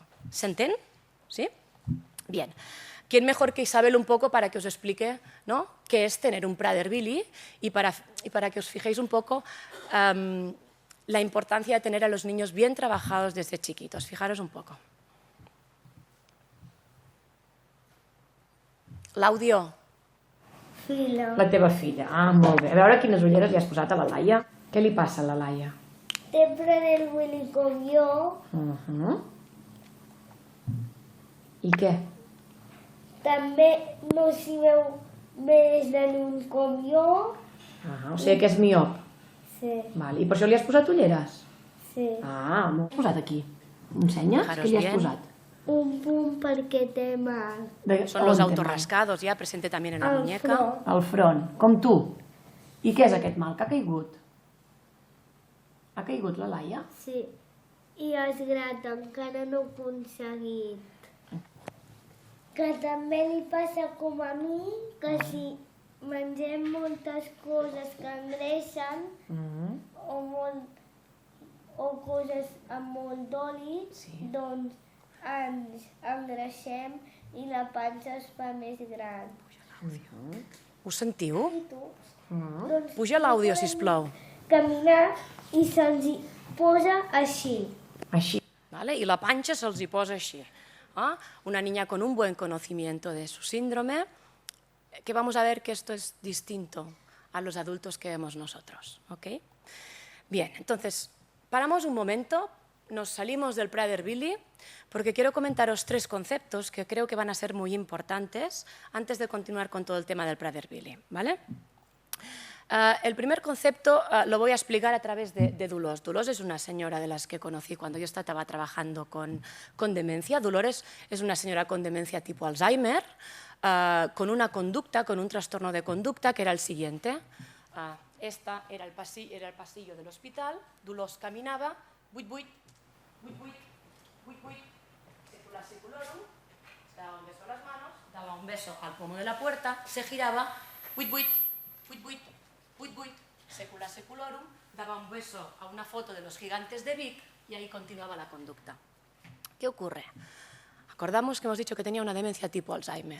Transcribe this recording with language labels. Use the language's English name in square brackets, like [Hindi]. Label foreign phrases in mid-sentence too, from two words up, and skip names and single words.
[Spanish] ¿Se entiende? ¿Sí? Bien. ¿Quién mejor que Isabel un poco para que os explique, ¿no?, qué es tener un Prader-Willi y para que os fijéis un poco la importancia de tener a los niños bien trabajados desde chiquitos? Fijaros un poco. [Catalan] L'àudio. Fila. La teva filla. Ah, molt bé. A veure quines ulleres li has posat a la Laia. Què li passa a la Laia? Té Prader-Willi com jo. I què? També no s'hi veu bé des de lluny com jo. Ah, o sigui que és miop. Sí, Val. I per això li has posat ulleres? sí. Ah, m'ho has posat aquí. M'ensenyes? [Spanish] Fijaros [Catalan] Què li has [Spanish] bien. [Catalan] posat? Un punt perquè té mal. [Spanish] Son los autorrascados, ya presente también en la [Catalan] Al [Spanish] muñeca. [Catalan] front. Al front, com tu. I què és aquest mal que ha caigut? Ha caigut la Laia? Sí. I els grat encara no he aconseguit. Que també li passa com a mi, que si mengem moltes coses que engreixen o coses amb molt d'oli, doncs ens engreixem i la panxa es fa més gran. Ho sentiu? I tu? Doncs Puja l'àudio, sisplau. caminar i se'ls hi posa així. Així. [Spanish] ¿Vale? Y la pancha se los posa así. ¿Ah? Una niña con un buen conocimiento de su síndrome, que vamos a ver que esto es distinto a los adultos que vemos nosotros. ¿Ok? Bien, entonces, paramos un momento, nos salimos del Prader-Willi, porque quiero comentaros 3 conceptos que creo que van a ser muy importantes antes de continuar con todo el tema del Prader-Willi. ¿Vale? El primer concepto lo voy a explicar a través de Dolors. Dolors es una señora de las que conocí cuando yo estaba trabajando con demencia. Dolores es una señora con demencia tipo Alzheimer, con una conducta, con un trastorno de conducta que era el siguiente. Esta era el pasillo del hospital. Dolors caminaba, buit, buit, buit, buit, buit, buit, circular, circulorum, daba un beso a las manos, daba un beso al pomo de la puerta, se giraba, buit, buit, buit, buit, buit, buit, [Latin] secula seculorum, [Spanish] daba un beso a una foto de los gigantes de Vic y ahí continuaba la conducta. ¿Qué ocurre? Acordamos que hemos dicho que tenía una demencia tipo Alzheimer.